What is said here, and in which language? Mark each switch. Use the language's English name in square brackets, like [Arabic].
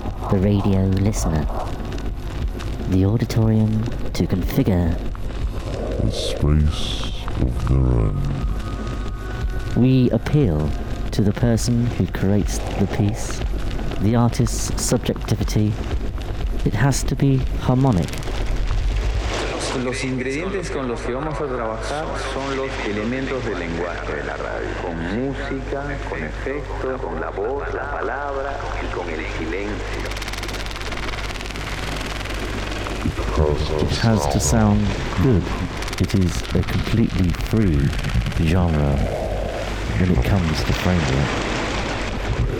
[English] the radio listener, the auditorium to configure the space of their own. We appeal to the person who creates the piece, the artist's subjectivity. It has to be harmonic. [Spanish] Los ingredientes con los que vamos a trabajar son los elementos del lenguaje de la radio, con música, con efecto, con la voz, la palabra y con el silencio. [English] It has to sound good. It is a completely free genre when it comes to framework.